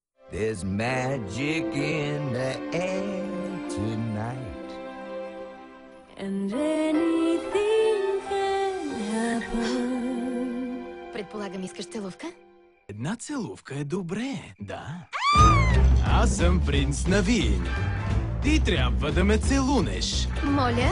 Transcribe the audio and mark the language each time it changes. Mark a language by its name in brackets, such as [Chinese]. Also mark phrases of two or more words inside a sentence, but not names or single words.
[English] There's magic in the air tonight. And anything can happen. [Bulgarian] Предполагам, искаш целувка? Една целувка е добре, да. Аз съм принц на Вин. Ти трябва да ме целунеш. Моля?